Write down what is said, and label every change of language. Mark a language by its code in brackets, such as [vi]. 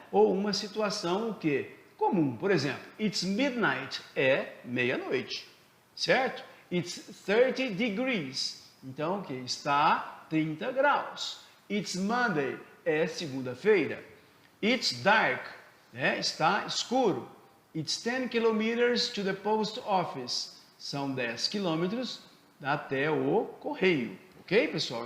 [pt] Ou uma situação o quê? Comum. Por exemplo, [en] it's midnight, [pt] é meia-noite, certo? [en] It's 30 degrees, [pt] então o que? Está 30 graus. [en] It's Monday, [pt] é segunda-feira. [en] It's dark, [pt] né? Está escuro. [en] It's 10 kilometers to the post office. [pt] São 10 quilômetros até o correio. Ok, pessoal?